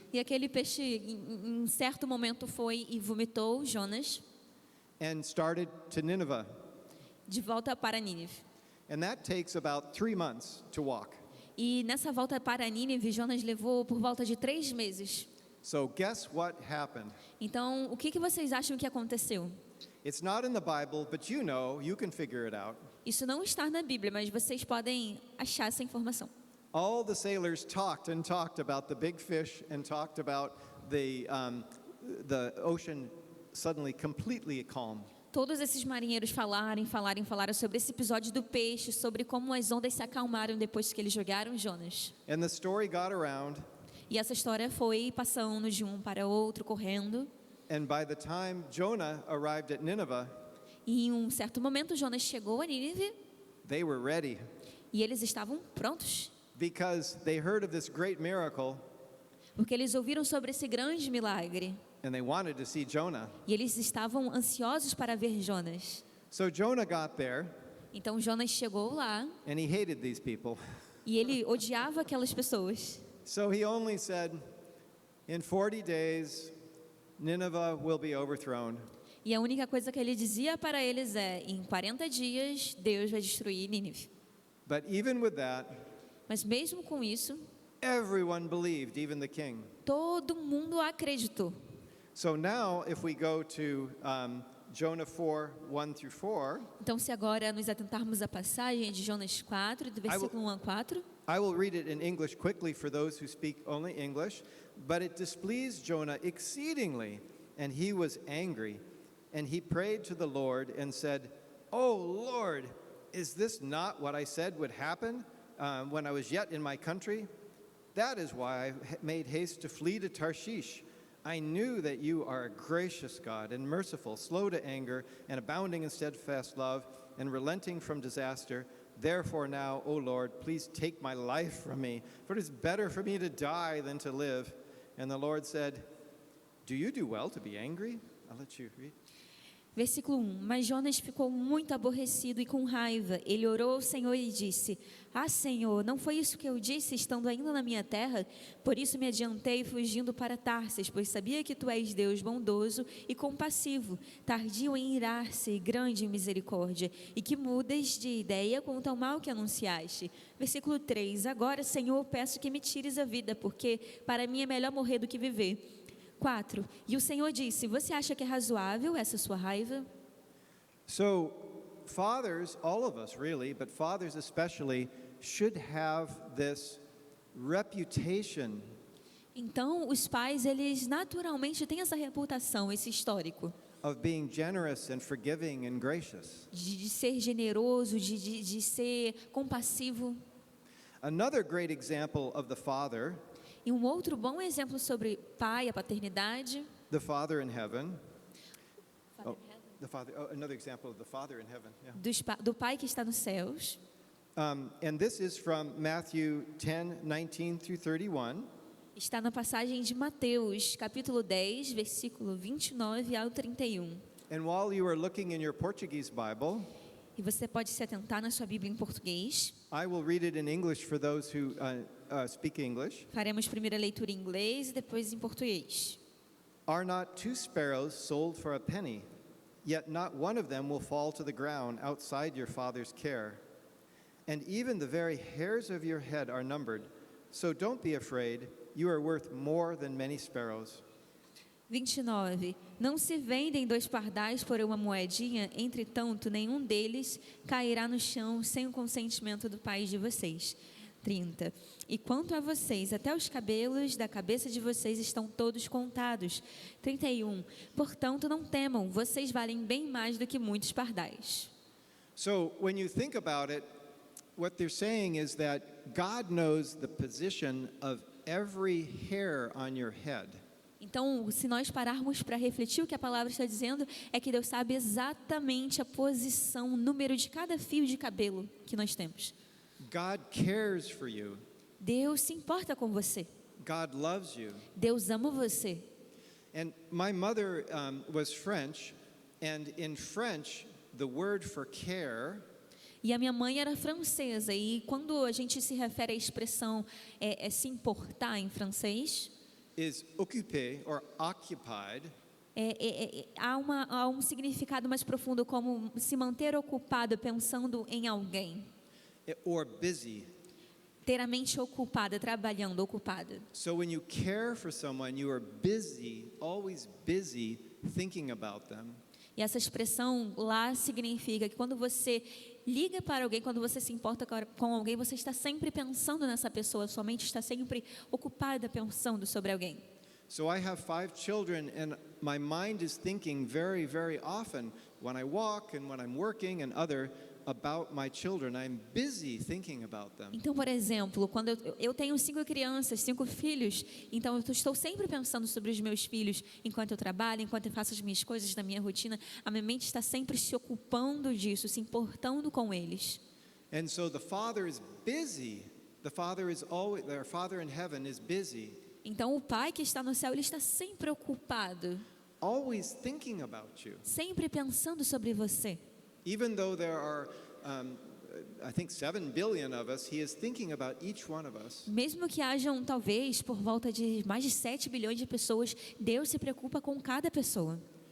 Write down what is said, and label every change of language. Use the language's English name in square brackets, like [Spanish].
[Portuguese] E aquele peixe, em certo momento, foi e vomitou Jonas [English] And started to Nineveh. [Portuguese] de volta para Nínive. [English] And that takes about 3 months to walk. [Portuguese] E nessa volta para Nínive, Jonas levou por volta de 3 meses. [English] So guess what happened? [Portuguese] Então, o que vocês acham que aconteceu? [English] It's not in the Bible, but you can figure it out. [Portuguese] Isso não está na Bíblia, mas vocês podem achar essa informação. [English] All the sailors talked and talked about the big fish and talked about the ocean suddenly completely calm. [Portuguese] Todos esses marinheiros falaram sobre esse episódio do peixe, sobre como as ondas se acalmaram depois que eles jogaram Jonas. [English] And the story got around, [Portuguese] E essa história foi passando de um para outro, correndo. [English] and by the time Jonah arrived at Nineveh, [Portuguese] E em um certo momento, Jonas chegou a Nínive [English] they were ready [Portuguese] e eles estavam prontos. [English] because they heard of this great miracle [Portuguese] Porque eles ouviram sobre esse grande milagre. [English] and they wanted to see Jonah. [Portuguese] E eles estavam ansiosos para ver Jonas. [English] So Jonah got there [Portuguese] Então Jonas chegou lá [English] and he hated these people. [Portuguese] e ele odiava aquelas pessoas. [English] So he only said, "In 40 days, Nineveh will be overthrown." [Portuguese] E a única coisa que ele dizia para eles é: em 40 dias, Deus vai destruir Nínive. [English] But even with that, [Portuguese] Mas mesmo com isso, [English] everyone believed, even the king. [Portuguese] todo mundo acreditou. [English] So now, if we go to Jonah 4, 1 through 4, [Portuguese] Então, se agora nos atentarmos à passagem de Jonas 4, do versículo 1 a 4, [English] I will read it in English quickly for those who speak only English. But it displeased Jonah exceedingly, and he was angry. And he prayed to the Lord and said, "Oh Lord, is this not what I said would happen when I was yet in my country? That is why I made haste to flee to Tarshish. I knew that you are a gracious God and merciful, slow to anger, and abounding in steadfast love, and relenting from disaster. Therefore now, O Lord, please take my life from me, for it is better for me to die than to live." And the Lord said, "Do you do well to be angry?" I'll let you read. [Portuguese] versículo 1. Mas Jonas ficou muito aborrecido e com raiva. Ele orou ao Senhor e disse: Ah, Senhor, não foi isso que eu disse estando ainda na minha terra? Por isso me adiantei fugindo para Tarsis, pois sabia que tu és Deus bondoso e compassivo, tardio em irar-se e grande em misericórdia, e que mudas de ideia quanto ao mal que anunciaste. Versículo 3. Agora, Senhor, peço que me tires a vida, porque para mim é melhor morrer do que viver. 4. E o Senhor disse: Você acha que é razoável essa sua raiva? [English] So, fathers, all of us really, but fathers especially, should have this reputation [Portuguese] Então, os pais, eles naturalmente têm essa reputação, esse histórico, [English] of being generous and forgiving and gracious. [Portuguese] de ser generoso, de ser compassivo. [English] Another great example of the father, [Portuguese] E um outro bom exemplo sobre pai, a paternidade. [English] the father in heaven. Another example of the father in heaven. Yeah. [Portuguese] Do pai que está nos céus. [English] And this is from Matthew 10, 19 through 31. [Portuguese] Está na passagem de Mateus, capítulo 10, versículo 29 ao 31. [English] And while you are looking in your Portuguese Bible, [Portuguese] E você pode se atentar na sua Bíblia em português. [English] I will read it in English for those who speak English. [Portuguese] Faremos primeiro a leitura em inglês e depois em português. [English] Are not 2 sparrows sold for a penny? Yet not one of them will fall to the ground outside your Father's care. And even the very hairs of your head are numbered. So don't be afraid, you are worth more than many sparrows. [Portuguese] 29. Não se vendem 2 pardais por uma moedinha, entretanto, nenhum deles cairá no chão sem o consentimento do Pai de vocês. 30. E quanto a vocês, até os cabelos da cabeça de vocês estão todos contados. 31. Portanto, não temam, vocês valem bem mais do que muitos pardais. [English] So when you think about it, what they're saying is that God knows the position of every hair on your head. [Portuguese] Então, se nós pararmos para refletir, o que a palavra está dizendo é que Deus sabe exatamente a posição, o número de cada fio de cabelo que nós temos. [English] God cares for you. [Portuguese] Deus se importa com você. [English] God loves you. [Portuguese] Deus ama você. [English] And my mother was French, and in French, the word for care [Portuguese] E a minha mãe era francesa, e quando a gente se refere à expressão se importar em francês, [English] is occupé or occupied. [Portuguese] há um significado mais profundo, como se manter ocupado pensando em alguém. [English] Or busy. [Portuguese] Ter a mente ocupada, trabalhando, ocupada. [English] So when you care for someone, you are busy, always busy thinking about them. [Portuguese] E essa expressão lá significa que quando você liga para alguém, quando você se importa com alguém, você está sempre pensando nessa pessoa, sua mente está sempre ocupada pensando sobre alguém. [English] So I have 5 children, and my mind is thinking very, very often when I walk and when I'm working and other about my children. I'm busy thinking about them. [Portuguese] Então, por exemplo, quando eu tenho 5 crianças, 5 filhos, então eu estou sempre pensando sobre os meus filhos enquanto eu trabalho, enquanto eu faço as minhas coisas da minha rotina. A minha mente está sempre se ocupando disso, se importando com eles. [English] And so the Father is busy. The Father is always, our Father in heaven is busy. [Portuguese] Então, o Pai que está no céu, ele está sempre ocupado, [English] Always thinking about you. [Portuguese] sempre pensando sobre você. [English] Even though there are, I think 7 billion of us, He is thinking about each one of us. [Portuguese] Mesmo que hajam, talvez, por volta de mais de 7 bilhões de pessoas, Deus se preocupa com cada pessoa.